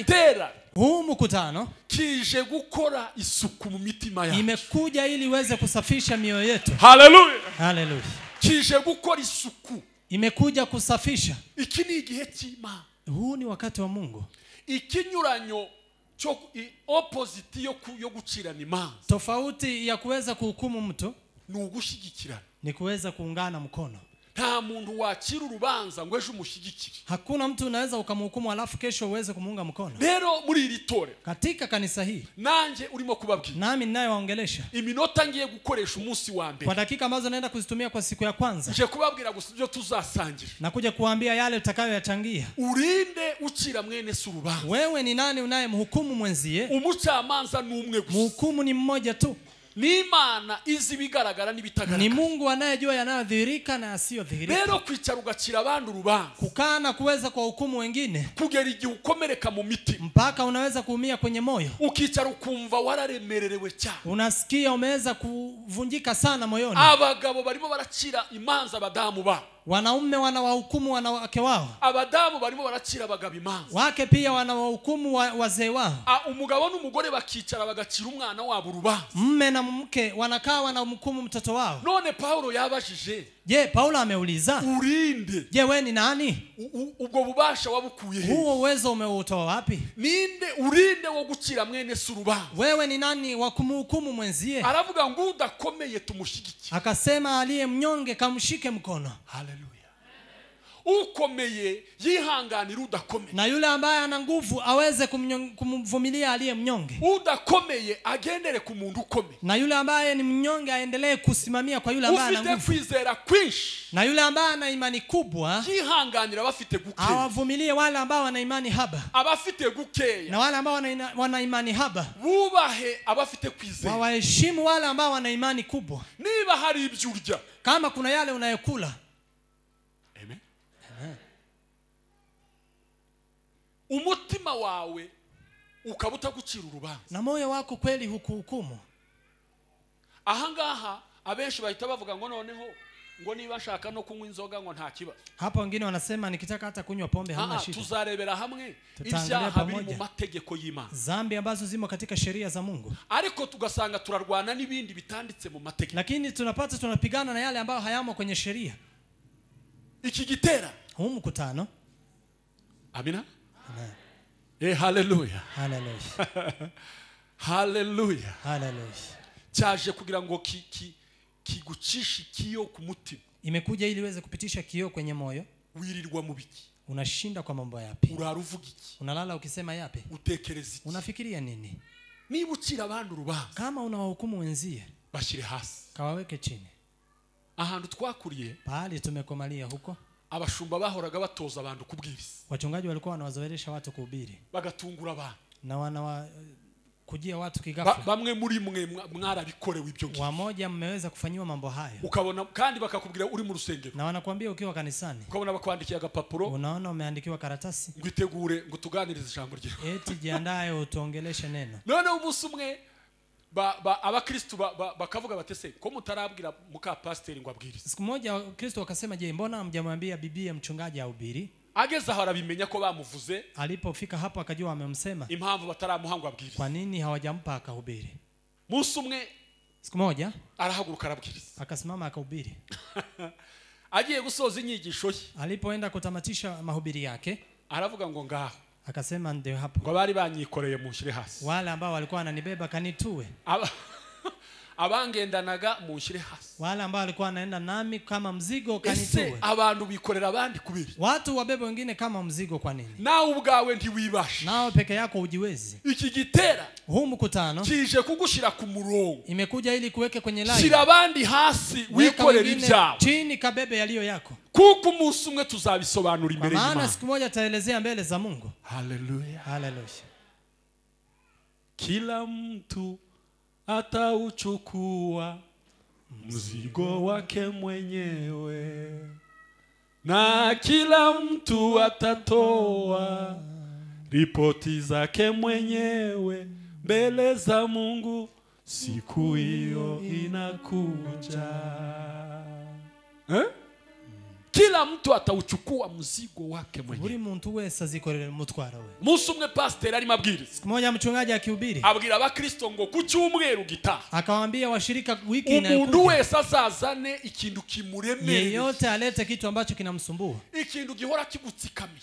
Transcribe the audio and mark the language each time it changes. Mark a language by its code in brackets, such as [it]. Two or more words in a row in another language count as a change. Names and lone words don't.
[sw] Huu mkutano [rw] kije gukora isuku mu mitima yacu. [sw] Imekuja ili iweze kusafisha mioyo yetu. Haleluya. Haleluya. [rw] kije gukora isuku, [sw] imekuja kusafisha. [rw] iki ni igihe cy'Imana. [sw] Huu ni wakati wa Mungu. [rw] Ikinyuranyo cyo opposite yo gucirana imanza, [sw] tofauti ya kuweza kuhukumu mtu [rw] ni ugushyigikirana, [sw] ni kuweza kuungana mkono. [rw] nta muntu wakira urubanza ngo ejo umushyigikire. [sw] Hakuna mtu unaweza ukamhukumu alafu kesho uweze kumuunga mkono. [rw] Rero muri iri tore, [sw] katika kanisa hii, [rw] nanjye urimo kubabwira, [sw] nami ninayewaongelesha, [rw] iminota ngiye gukoresha umunsi wa mbere, [sw] kwa dakika ambazo naenda kuzitumia kwa siku ya kwanza, [rw] nje kubabwira gusa ibyo tuzasangira, [sw] na kuja kuambia yale utakayoyachangia. [rw] Urinde ukira mwene surubanza. [sw] Wewe ni nani unayemhukumu mwenzie? [rw] Umucamanza ni umwe gusa, [sw] mhukumu ni mmoja tu. [rw] Ni Imana izi bigaragara n'ibitagaragara. [sw] Ni Mungu anayejua yanayodhihirika na yasiyodhihirika. [rw] Rero kwicara ugacira abantu urubanza, [sw] kukaa na kuweza kwa hukumu wengine, [rw] kugera igihe ukomereka mu mitima, [sw] mpaka unaweza kuumia kwenye moyo, [rw] ukicara ukumva wararemererewe cyane, [sw] unasikia umeweza kuvunjika sana moyoni. [rw] Abagabo barimo baracira imanza abadamu ba, [sw] wanaume wanawahukumu wanawake wao, [rw] abadamu barimo baracira abagabo imanza, [sw] wake pia wanawahukumu wazee wao. [rw] Umugabo n'umugore bakicara bagacira umwana wabo urubanza, [sw] mme na mke wanakaa wanamhukumu mtoto wao. [rw] None Paulo yabajije, [sw] je, Paulo ameuliza, [rw] urinde, [sw] je, wewe ni nani? [rw] Ubwo bubasha wabukuye he? [sw] Huo uwezo umeutoa wapi? [rw] Ninde urinde wo gucira mwene surubanza? [sw] Wewe ni nani wa kumhukumu mwenzie? [rw] Aravuga ngo udakomeye tumushyigikire, [sw] akasema aliye mnyonge kamshike mkono. Haleluya. [rw] Ukomeye yihanganira udakomeye, [sw] na yule ambaye ana nguvu aweze kumvumilia aliye mnyonge. [rw] Udakomeye agendere ku muntu ukomeye, [sw] na yule ambaye ni mnyonge aendelee kusimamia kwa yule ambaye ana nguvu. [rw] Ufite kwizera kwinshi, [sw] na yule ambaye ana imani kubwa [rw] yihanganira abafite gukeya, [sw] awavumilie wale ambao wana imani haba. [rw] Abafite gukeya, [sw] na wale ambao wana imani haba [rw] bubahe abafite kwizera, [sw] wawaheshimu wale ambao wana imani kubwa. [rw] Niba hari ibyo urya, [sw] kama kuna yale unayokula, [rw] amen, umutima wawe ukabuta gucira urubanza, [sw] na moyo wako kweli hukuhukumu. [rw] Ahangaha abenshi bahita bavuga ngo noneho ngo niba nshaka no kunywa inzoga ngo nta kibazo. [sw] Hapa wengine wanasema nikitaka hata kunywa pombe hamna shida. [rw] Tuzarebera hamwe ibyaha biri mu mategeko y'Imana, [sw] zambi ambazo zimo katika sheria za Mungu, [rw] ariko tugasanga turarwana n'ibindi bitanditse mu mategeko, [sw] lakini tunapigana na yale ambayo hayamo kwenye sheria. [rw] Iki gitera [sw] huu mkutano, amina, amen, haleluya, haleluya, haleluya, haleluya, [rw] cyaje kugira ngo kigucishe kiyo ku mutima. [sw] Imekuja ili iweze kupitisha kioo kwenye moyo. [rw] Wirirwa mu biki? [sw] Unashinda kwa mambo yapi? [rw] Uraruvuga iki? [sw] Unalala ukisema yapi? [rw] Utekereza iki? [sw] Unafikiria nini? [rw] Niba ukira abantu urubanza, [sw] kama unawahukumu wenzie, [rw] bashire hasi, [sw] kawaweke chini. [rw] Ahantu twakuriye, [sw] pahali tumekomalia huko, [rw] abashumba bahoraga batoza abantu kubwiriza. [sw] Wachungaji walikuwa wanawazoelesha watu kuhubiri, [rw] bagatungura abantu, [sw] na kujia watu kigafla. [rw] Bamwe muri mwe mwarabikorewe ibyo ngibyo, [sw] wamoja mmeweza kufanyiwa mambo hayo. [rw] Ukabona kandi bakakubwira uri mu rusengero, [sw] na wanakuambia ukiwa kanisani, [rw] ukabona bakwandikiye agapapuro, [sw] unaona umeandikiwa karatasi, [rw] ngwitegure ngo tuganirize ijambo ryawe, [sw] eti jiandae utuongeleshe neno. [rw] None umunsi umwe abakristo bakavuga batese ko mutarabwira muka pastor ngo abwirize. [sw] Siku moja Kristo wakasema, je, mbona hamjamwambia bibi mchungaji ahubiri? [rw] Ageze aho arabimenya ko bamuvuze. [sw] Alipofika hapo akajua wamemsema. [rw] Impamvu bataramuhanga abwirize. [sw] Kwa nini hawajampa akahubiri? [rw] Munsi umwe [sw] siku moja [rw] arahaguruka arabwiriza, [sw] akasimama akahubiri. [rw] Agiye gusoza inyigisho ye, [sw] alipoenda kutamatisha mahubiri yake, [rw] aravuga ngo ngaho, [sw] akasema ndio hapo, [rw] ngo bari banyikoreye munshire hasi, [sw] wale ambao walikuwa wananibeba kanitue, [rw] abangendanaga munshire hasi, [sw] wale ambao walikuwa wanaenda nami kama mzigo kanitue. [rw] Abantu bikorera abandi kubiri, [sw] watu wabebe wengine kama mzigo. Kwa nini? [rw] Nawe ubwawe ntiwibasha, [sw] nao peke yako ujiwezi. [rw] Iki gitera [sw] huu mkutano [rw] kije kugushira ku murongo, [sw] imekuja ili kuweke kwenye line. [rw] Shira abandi hasi, wikorera ibyawe [sw] chini, kabebe yaliyo yako, [rw] kuko umunsi umwe tuzabisobanura imbere y'Imana. [sw] Maana siku moja taelezea mbele za Mungu. Haleluya, haleluya. Kila mtu atauchukua mzigo wake mwenyewe, na kila mtu atatoa ripoti zake mwenyewe mbele za Mungu. Siku hiyo inakuja, kila mtu atauchukua mzigo wake [rw] buri [sw] mwenyewe. [rw] muntu wese azikorera umutwaro we. Musi umwe pastor ari mabwiriza, [sw] Siku moja mchungaji akihubiri [rw] abwira abakristo ngo ku cyumweru gitaha [sw] akawaambia washirika wiki [rw] umuntu [sw] inayokuja [rw] wese azazane ikintu kimuremereye, [sw] yeyote alete kitu ambacho kinamsumbua, [rw] ikintu gihora kigutsikamiye,